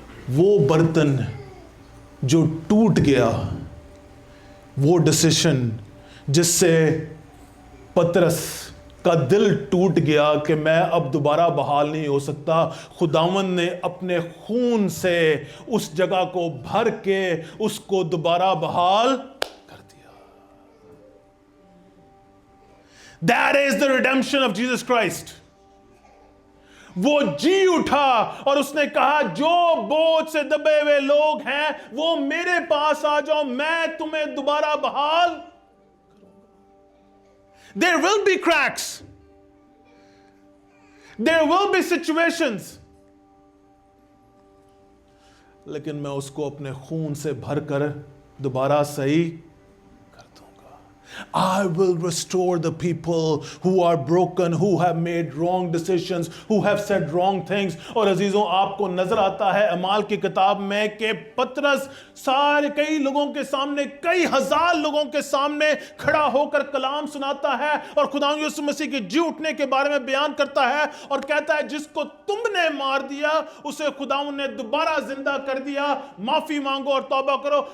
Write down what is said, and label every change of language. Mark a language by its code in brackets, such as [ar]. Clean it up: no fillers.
[hi] वो बर्तन जो टूट गया, वो डिसीजन जिससे पतरस का दिल टूट गया कि मैं अब दोबारा बहाल नहीं हो सकता, खुदावंद ने अपने खून से उस जगह को भर के उसको दोबारा बहाल कर दिया। [en] That is the redemption of Jesus Christ. [hi] वो जी उठा और उसने कहा, जो बोझ से दबे हुए लोग हैं वो मेरे पास आ जाओ, मैं तुम्हें दोबारा बहाल करूंगा। [en] There will be cracks. There will be situations. [hi] लेकिन मैं उसको अपने खून से भरकर दोबारा सही कर दूंगा। [en] I will restore the people who are broken, who have made wrong decisions, who have said wrong things. [hi] और अजीजों, आपको नजर आता है अमाल की किताब में कि पतरस सारे कई लोगों के सामने, कई हजार लोगों के सामने खड़ा होकर कलाम सुनाता है और खुदा यीशु मसीह के जी उठने के बारे में बयान करता है और कहता है, जिसको तुमने मार दिया उसे खुदा ने दोबारा जिंदा कर दिया, माफी मांगो और तौबा करो।